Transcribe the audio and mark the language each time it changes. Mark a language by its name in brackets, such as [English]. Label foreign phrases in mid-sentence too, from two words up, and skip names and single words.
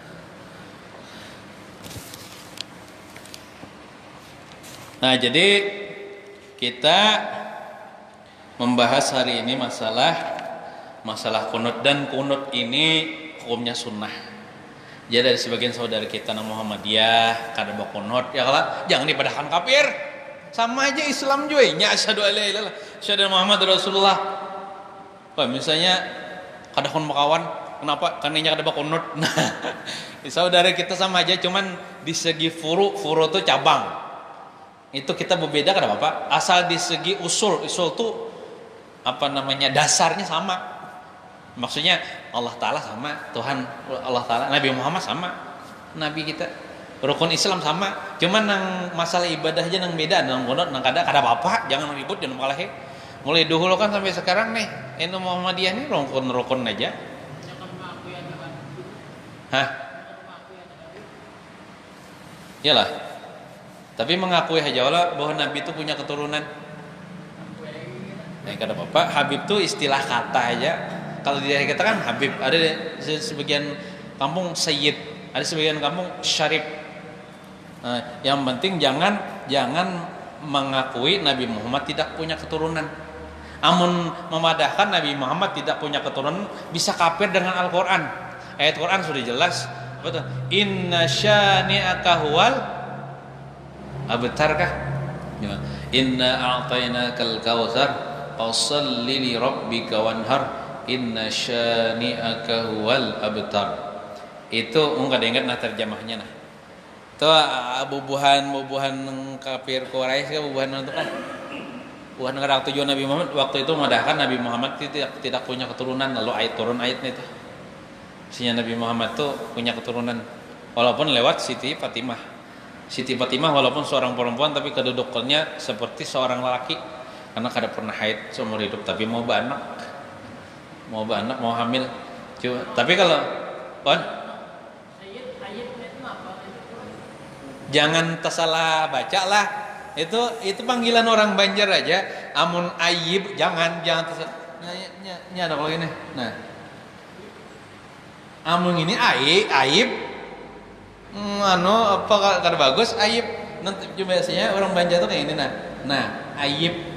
[Indonesian] Nah jadi kita membahas hari ini masalah kunut, dan kunut ini hukumnya sunnah. [Banjar] Jadi dari sebagian saudara kita nang Muhammadiyah kada bawa kunut ya kalah jangan dipadahkan kafir. Sama aja Islam juga nya [Arabic] أشهد أن لا إله إلا الله أشهد محمد رسول الله. [Banjar] Misalnya kada kun makawan kenapa? Karena kada bawa kunut. Nah, saudara kita sama aja cuman di segi furu itu cabang. Itu kita berbeda kada apa-apa. Asal di segi usul tuh apa namanya dasarnya sama, maksudnya Allah Ta'ala sama, Tuhan Allah Ta'ala, Nabi Muhammad sama, Nabi kita, rukun Islam sama, cuman nang masalah ibadah aja nang beda, nang gondot nang kada apa-apa, jangan ribut jangan kalah. Mulai dahulu kan sampai sekarang nih NU Muhammadiyah nih rukun aja. Iyalah, tapi mengakui aja Allah bahwa Nabi itu punya keturunan. Kada apa-apa, Habib tuh istilah kata aja. Kalau di daerah kita kan Habib, ada sebagian kampung Sayyid, ada sebagian kampung Syarif. [Indonesian] Yang penting jangan mengakui Nabi Muhammad tidak punya keturunan. [Banjar] Amun memadahkan Nabi Muhammad tidak punya keturunan bisa kafir dengan Al-Qur'an. Ayat Quran sudah jelas, apa tuh? [Arabic] إن شانئك هو الأبتر kah? إنا أعطيناك الكوثر فصل لربك وانحر إن شانئك هو الأبتر. [Banjar] Itu enggak ada ingat nah terjemahnya nah. Itu bubuhan kafir Quraisy ke bubuhan itu kan. Bukan negara tujuan Nabi Muhammad waktu itu memadahkan Nabi Muhammad tidak punya keturunan, lalu turun ayatnya itu. [Indonesian] Isinya Nabi Muhammad itu punya keturunan walaupun lewat Siti Fatimah. Siti Fatimah walaupun seorang perempuan tapi kedudukannya seperti seorang lelaki. [Banjar] Karena kada pernah haid seumur hidup tapi mau beranak mau hamil. Tapi kalau jangan tersalah baca lah, itu panggilan orang Banjar aja. Amun Ayib jangan tersalah. Ada kalau ini. Nah, amun ini Ayib apa kada bagus Ayib. Nanti biasanya orang Banjar tuh kayak ini nah Ayib.